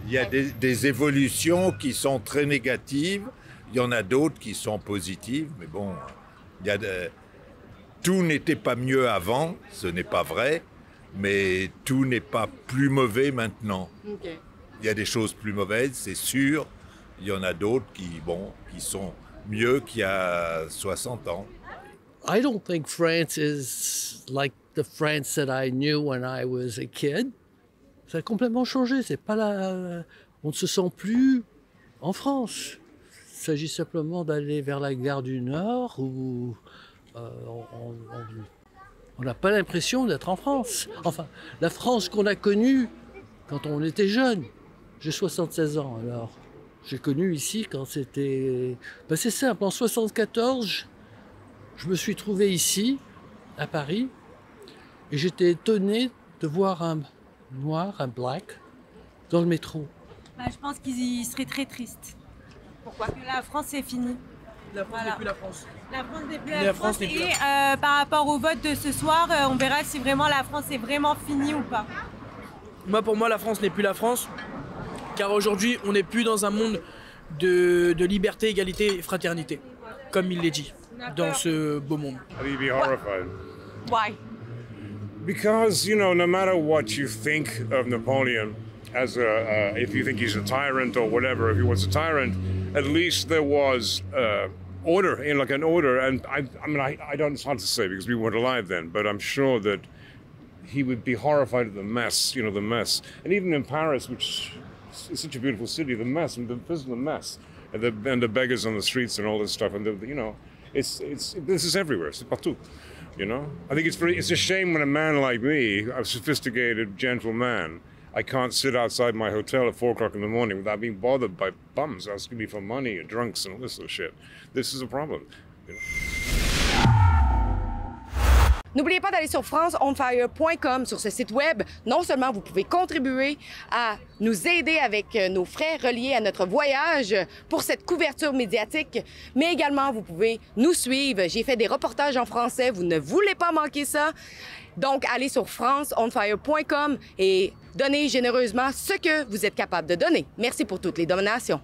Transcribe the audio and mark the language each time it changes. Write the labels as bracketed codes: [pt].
[fr] Il y a des évolutions qui sont très négatives, il y en a d'autres qui sont positives, mais bon, tout n'était pas mieux avant, ce n'est pas vrai, mais tout n'est pas plus mauvais maintenant. Okay. Il y a des choses plus mauvaises, c'est sûr, il y en a d'autres qui sont mieux qu'il y a 60 ans. [en] I don't think France is like the France that I knew when I was a kid. [fr] Ça a complètement changé. C'est pas on ne se sent plus en France. Il s'agit simplement d'aller vers la gare du Nord où on n'a pas l'impression d'être en France. Enfin, la France qu'on a connue quand on était jeune. J'ai 76 ans alors. J'ai connu ici quand c'était. C'est simple. En 74. Je me suis trouvé ici, à Paris, et j'étais étonné de voir un noir, un black, dans le métro. Je pense qu'il serait très triste. Pourquoi? Parce que la France, c'est fini. La France n'est plus la France. La France n'est plus la France. Et par rapport au vote de ce soir, on verra si vraiment la France est vraiment finie ou pas. Pour moi, la France n'est plus la France, car aujourd'hui, on n'est plus dans un monde de liberté, égalité et fraternité, comme il l'est dit. Dans ce beau monde. [en] You'd be horrified. Why? Because, no matter what you think of Napoleon, as if you think he's a tyrant or whatever, if he was a tyrant, at least there was order, like an order. And I don't, it's hard to say because we weren't alive then, but I'm sure that he would be horrified at the mess, the mess. And even in Paris, which is such a beautiful city, the mess, and the mess, and the beggars on the streets and all this stuff, and this is everywhere. [fr] C'est partout, [en] I think it's a shame when a man like me, a sophisticated, gentle man, I can't sit outside my hotel at 4 o'clock in the morning without being bothered by bums asking me for money and drunks and all this sort of shit. This is a problem. [fr] N'oubliez pas d'aller sur franceonfire.com, sur ce site web. Non seulement vous pouvez contribuer à nous aider avec nos frais reliés à notre voyage pour cette couverture médiatique, mais également vous pouvez nous suivre. J'ai fait des reportages en français, vous ne voulez pas manquer ça. Donc, allez sur franceonfire.com et donnez généreusement ce que vous êtes capable de donner. Merci pour toutes les donations.